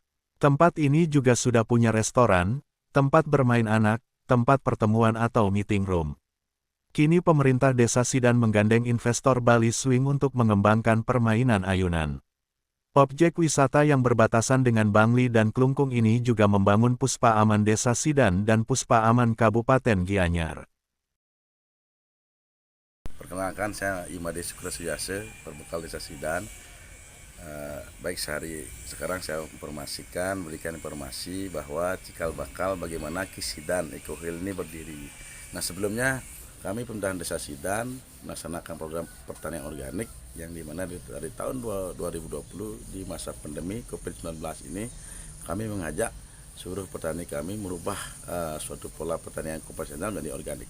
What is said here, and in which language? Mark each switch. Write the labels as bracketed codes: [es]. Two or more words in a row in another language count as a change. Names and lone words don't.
[id] Tempat ini juga sudah punya restoran, tempat bermain anak, tempat pertemuan atau [en] meeting room. [id] Kini pemerintah Desa Sidan menggandeng investor Bali Swing untuk mengembangkan permainan ayunan. Objek wisata yang berbatasan dengan Bangli dan Klungkung ini juga membangun Puspa Aman Desa Sidan dan Puspa Aman Kabupaten Gianyar. Perkenalkan, saya Imade Sukra Suyase, perbekal Desa Sidan. Baik sekarang saya berikan informasi bahwa cikal bakal bagaimana Kisidan Eco Hill ini berdiri. Nah, sebelumnya kami pemerintahan Desa Sidan melaksanakan program pertanian organik yang dimana dari tahun 2020 di masa pandemi COVID-19 ini kami mengajak seluruh petani kami merubah suatu pola pertanian konvensional menjadi organik.